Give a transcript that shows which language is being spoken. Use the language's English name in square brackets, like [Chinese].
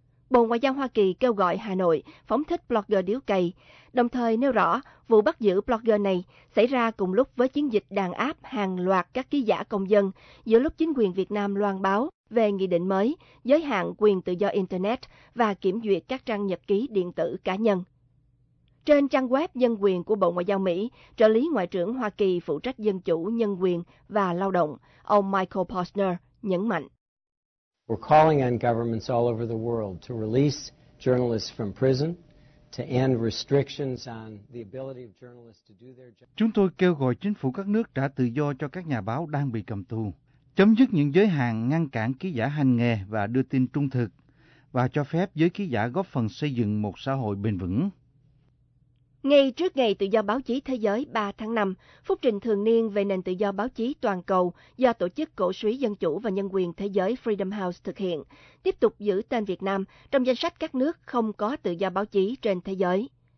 [Vietnamese] Bộ Ngoại giao Hoa Kỳ kêu gọi Hà Nội phóng thích blogger điếu cày, đồng thời nêu rõ vụ bắt giữ blogger này xảy ra cùng lúc với chiến dịch đàn áp hàng loạt các ký giả công dân giữa lúc chính quyền Việt Nam loan báo về nghị định mới, giới hạn quyền tự do Internet và kiểm duyệt các trang nhật ký điện tử cá nhân. Trên trang web Dân quyền của Bộ Ngoại giao Mỹ, trợ lý Ngoại trưởng Hoa Kỳ phụ trách Dân chủ, Nhân quyền và Lao động, ông Michael Posner nhấn mạnh. [English] We're calling on governments all over the world to release journalists from prison, to end restrictions on the ability of journalists to do their job. [Vietnamese] Chúng tôi kêu gọi chính phủ các nước trả tự do cho các nhà báo đang bị cầm tù, chấm dứt những giới hạn ngăn cản ký giả hành nghề và đưa tin trung thực, và cho phép giới ký giả góp phần xây dựng một xã hội bền vững. Ngay trước ngày tự do báo chí thế giới 3 tháng 5, phúc trình thường niên về nền tự do báo chí toàn cầu do Tổ chức Cổ suý Dân chủ và Nhân quyền Thế giới Freedom House thực hiện, tiếp tục giữ tên Việt Nam trong danh sách các nước không có tự do báo chí trên thế giới.